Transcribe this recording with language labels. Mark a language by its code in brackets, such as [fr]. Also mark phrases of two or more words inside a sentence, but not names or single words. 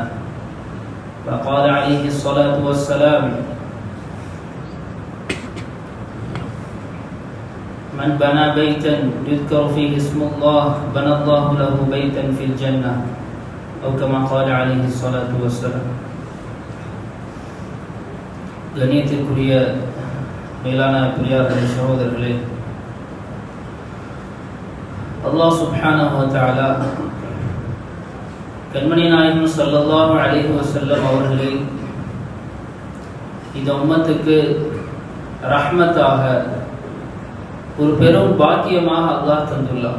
[ar] فقال عليه الصلاة والسلام: من بنى بيتا يذكر فيه اسم الله بنى الله له بيتا في الجنة أو كما قال عليه الصلاة والسلام. [ta] கண்ணியத்திற்குரிய மேலான பெரியார்களே, சகோதரர்களே, அல்லாஹ் [ar] سبحانه وتعالى [ta] கண்மணி நாயகம் [ar] صلى الله عليه وسلم [ta] அவர்களை இந்த உம்மத்துக்கு ரஹ்மத்தாக ஒரு பெரும் பாக்கியமாக அல்லாஹ் தந்துள்ளார்.